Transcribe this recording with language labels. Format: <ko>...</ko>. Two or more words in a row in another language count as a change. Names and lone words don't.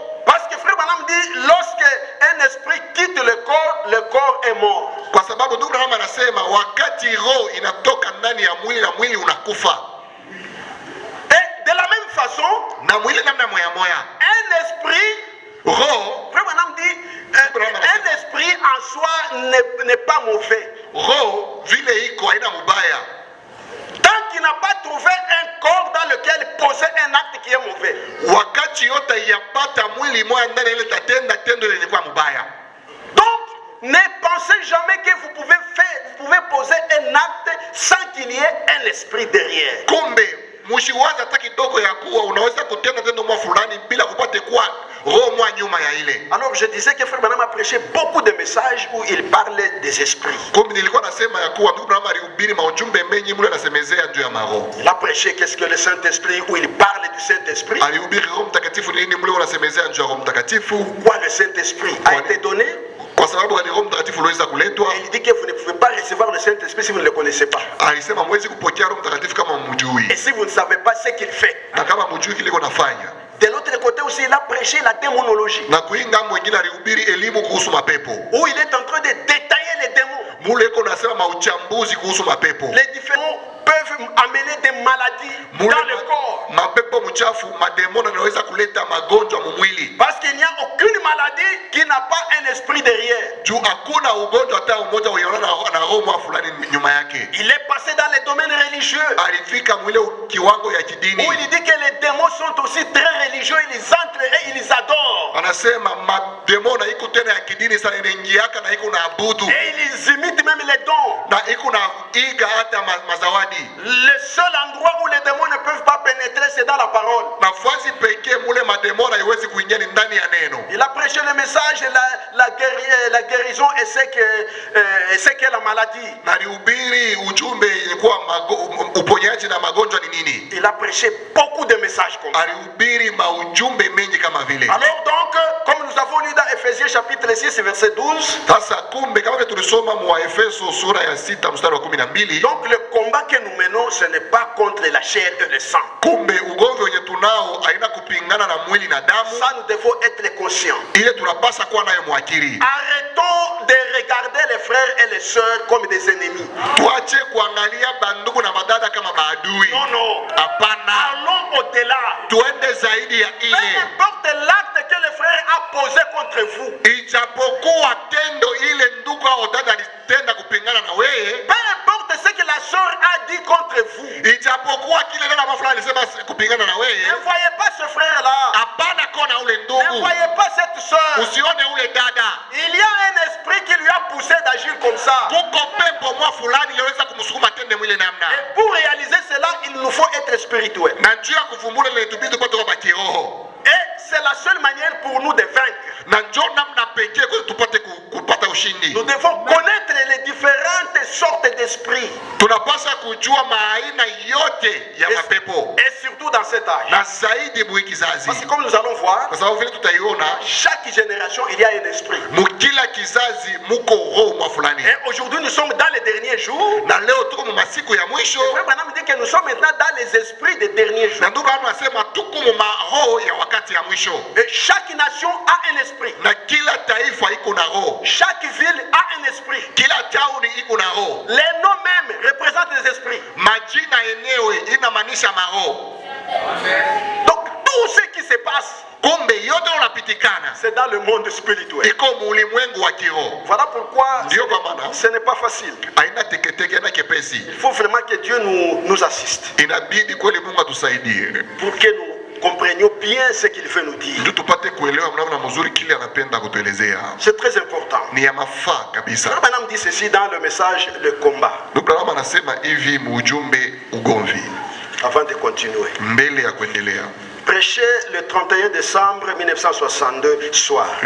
<fr>Parce que Frère Branham dit, lorsque un esprit quitte le corps est mort.</fr> <sw>kwa sababu ndugu Branham anasema wakati roho inatoka ndani ya mwili na mwili unakufa.</sw> <fr>Et de la même façon,</fr> <sw>Na mwili namna moya moya,</sw> <fr>un esprit,</fr> <sw>roho</sw> <fr>Frère Branham dit, un esprit en soi n'est pas mauvais.</fr> <sw>roho vile iko haina mubaya</sw> <fr>Tant qu'il n'a pas trouvé un corps dans lequel poser un acte qui est mauvais.</fr> <sw>wakati yote yapata mwili moya ndani ile tatenda tendo lenye kwa mubaya.</sw> <fr>Donc, ne pensez jamais que vous pouvez poser un acte sans qu'il y ait un esprit derrière.</fr> <sw>Kumbe mshiwaza hata kidogo ya kuwa unaweza kutenda tendo mwa fulani bila kupate kuwa roho mwa nyuma ya ile.</sw> <fr>Alors je disais que Frère Branham a prêché beaucoup de messages où il parlait des esprits.</fr> <sw>Kumbe nilikuwa nasema ya kuwa ndugu Branham alihubiri maujumbe mengi mule anasemezea juu ya maroho.</sw> <fr>Il a prêché qu'est-ce que le Saint-Esprit, où il parle du Saint-Esprit.</fr> <sw>Alihubiri Roho Mtakatifu nini mule unasemezea juu ya Roho Mtakatifu.</sw> <fr>Pourquoi le Saint-Esprit a été donné.</fr> <sw>Kwa sababu gani Roho Mtakatifu uliweza kuletwa?</sw> <fr>Et il dit que vous ne pouvez pas recevoir le Saint-Esprit si vous ne le connaissez pas.</fr> <sw>Alisema mwezi kupokea Roho Mtakatifu kama</sw> <fr>Et</fr> <sw>mjui.</sw> <fr>si vous ne savez pas ce qu'il fait.</fr> <sw>Na kama mjui kile konafanya.</sw> <fr>De l'autre côté aussi, il a prêché la démonologie.</fr> <sw>Na kuinga mwingine alihubiri elimu kuhusu mapepo.</sw> <fr>Où il est en train de détailler les démons.</fr> <sw>Mule konasema mauchambuzi kuhusu mapepo.</sw> <fr>Les différents peuvent amener des maladies dans le corps.</fr> <sw>Mapepo mchafu, mademona yanaweza kuleta magonjwa mwili.</sw> <fr>Parce qu'il n'y a aucune maladie qui n'a pas un esprit derrière.</fr> <sw>Juu hakuna ugonjwa hata mmoja unaona na roho fulani nyuma yake.</sw> <fr>Il est passé dans les domaines religieux.</fr> <sw>Alifika mwile kiwango ya kidini.</sw> <fr>Où il dit que les démons sont aussi très religieux, ils entrent et ils adorent.</fr> <sw>Anasema mademona iko tena ya kidini sana inaingiaka na iko na abudu.</sw> <fr>Et ils imitent même les dons.</fr> <sw>Na iko na iga hata mazawadi.</sw> <fr>Le seul endroit où les démons ne peuvent pas pénétrer, c'est dans la parole.</fr> <sw>Nafasi pekee mule mademona haiwezi kuingia ndani ya neno.</sw> <fr>Il a prêché le message, la guérison et c'est que la maladie.</fr> <sw>Na alihubiri ujumbe ilikuwa uponyaji na magonjwa ni nini.</sw> <fr>Il a prêché beaucoup de messages comme ça.</fr> <sw>Alihubiri maujumbe mengi kama vile.</sw> <fr>Alors donc, comme nous avons lu dans Ephésiens chapitre 6 verset 12.</fr> <sw>Sasa kumbe kama tulisoma mwa Efeso sura ya 6 mstari wa 12.</sw> <fr>Donc le combat que nous menons, ce n'est pas contre la chair et le sang.</fr> <sw>Kumbe ugomvi wenye tunao haina kupingana na mwili na damu.</sw> <fr>Ça nous devons être conscients.</fr> <sw>Ile tunapaswa kuwa nayo mwakili.</sw> <fr>Arrêtons de regarder les frères et les sœurs comme des ennemis.</fr> <sw>Tuache kuangalia bandugu na madada kama maadui.</sw> <fr>Non, non.</fr> <sw>Hapana.</sw> <fr>Allons au-delà.</fr> <sw>Tuende zaidi ya ile.</sw> <fr>Peu importe l'acte que le frère a posé contre vous.</fr> <sw>Ijapokuwa tendo ile ndugu au dada alitenda kupingana na wewe.</sw> <fr>Peu importe ce que la sœur a dit contre vous.</fr> <sw>Ijapokuwa kile dada mafulani alisema kupingana na wewe.</sw> <fr>Ne voyez pas ce frère là.</fr> <sw>Hapana kona ule ndugu.</sw> <fr>Ne voyez pas cette sœur.</fr> <sw>Usione ule dada.</sw> <fr>Il y a un esprit qui lui a poussé d'agir comme ça.</fr> <sw>Kuko pepo mwa fulani yaweza kumsukuma tende mwile namna.</sw> <fr>Et pour réaliser cela, il nous faut être spirituel.</fr> <sw>Na njia kuvumbula ile tubidi tupate kwa kiroho.</sw> <fr>Et c'est la seule manière pour nous de vaincre.</fr> <sw>Na njoo namna pekee kwa tupate kupata ushindi.</sw> <fr>Nous devons connaître les différentes sortes d'esprits.</fr> <sw>Tunapaswa kujua maaina yote ya mapepo.</sw> <fr>Et surtout dans cet âge.</fr> <sw>Na zaidi kizazi.</sw> <fr>Parce que comme nous allons voir,</fr> <sw>kwa sababu vile tutaiona,</sw> <fr>chaque génération il y a un esprit.</fr> <sw>Mukila kizazi muko roho mwa fulani.</sw> <fr>Et aujourd'hui nous sommes dans les derniers jours.</fr> <sw>Na leo tuko mu masiku ya mwisho.</sw> <fr>Frère Branham dit que nous sommes maintenant dans les esprits des derniers jours.</fr> <sw>Na ndugu anasema tuko mu roho ya wakati ya mwisho.</sw> <fr>Et chaque nation a un esprit.</fr> <sw>Na kila taifa iko na roho.</sw> <fr>Chaque ville a un esprit.</fr> <sw>Kila tauni iko na roho.</sw> <fr>Les noms même représentent des esprits.</fr> <sw>Majina yenyewe inamaanisha maroho.</sw> <fr>Donc tout ce qui se passe,</fr> <sw>kumbe yote unapitikana,</sw> <fr>c'est dans le monde spirituel.</fr> <sw>Iko mulimwengu wa kiroho.</sw> <fr>Voilà pourquoi ce n'est pas facile.</fr> <sw>Haina teketeke na kepesi.</sw> <fr>Il faut vraiment que Dieu nous assiste.</fr> <sw>Inabidi kweli Mungu atusaidie.</sw> <fr>Pour que nous comprenions bien ce qu'il veut nous dire. C'est très important. Frère Branham dit ceci dans le message Le combat. Avant de continuer. Prêché le 31 décembre 1962 soir.</fr>